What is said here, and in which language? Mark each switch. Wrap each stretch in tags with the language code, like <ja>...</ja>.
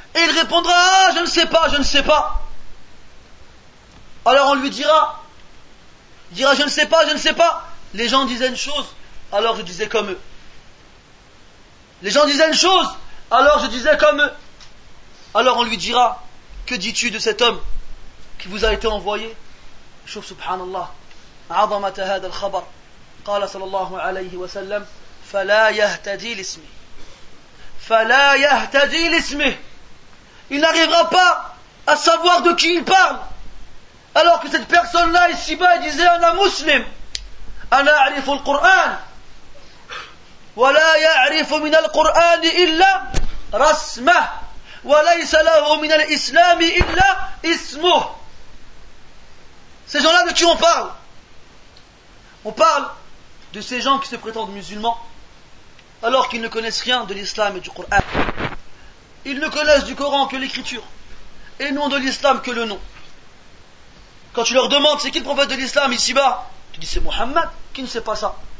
<fr>Et il répondra: ah, je ne sais pas, je ne sais pas. Alors on lui dira: je ne sais pas, je ne sais pas. Les gens disaient une chose, alors je disais comme eux. Les gens disaient une chose, alors je disais comme eux. Alors on lui dira: que dis-tu de cet homme qui vous a été envoyé?</fr> <ar>شوف سبحان الله عظمة هذا الخبر. قال صلى الله عليه وسلم: فلا يهتدي لاسمه. فلا يهتدي لاسمه.</ar> <fr>Il n'arrivera pas à savoir de qui il parle. Alors que cette personne-là ici-bas disait:</fr> <ar>أنا مسلم, أنا أعرف القرآن, ولا يعرف من القرآن إلا رسمه, وليس له من الإسلام إلا اسمه.</ar> <fr>Ces gens-là de qui on parle? On parle de ces gens qui se prétendent musulmans alors qu'ils ne connaissent rien de l'islam et du Coran. Ils ne connaissent du Coran que l'écriture et non de l'islam que le nom. Quand tu leur demandes c'est qui le prophète de l'islam ici-bas, tu dis c'est Mohammed. Qui ne sait pas ça?</fr>